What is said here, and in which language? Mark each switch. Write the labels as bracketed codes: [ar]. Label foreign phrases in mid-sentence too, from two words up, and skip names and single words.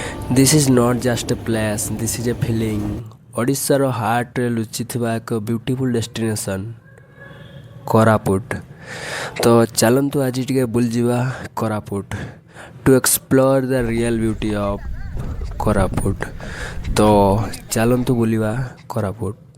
[en] This is not just a place, this is a feeling. [or] ଓଡ଼ିଶାର ହାର୍ଟରେ ଲୁଚିଥିବା ଏକ [en] beautiful destination [or] କୋରାପୁଟ। ତ ଚାଲନ୍ତୁ ଆଜି ଟିକେ ବୁଲିଯିବା କୋରାପୁଟ [en] to explore the real beauty of [or] କୋରାପୁଟ। ତ ଚାଲନ୍ତୁ ବୁଲିବା କୋରାପୁଟ।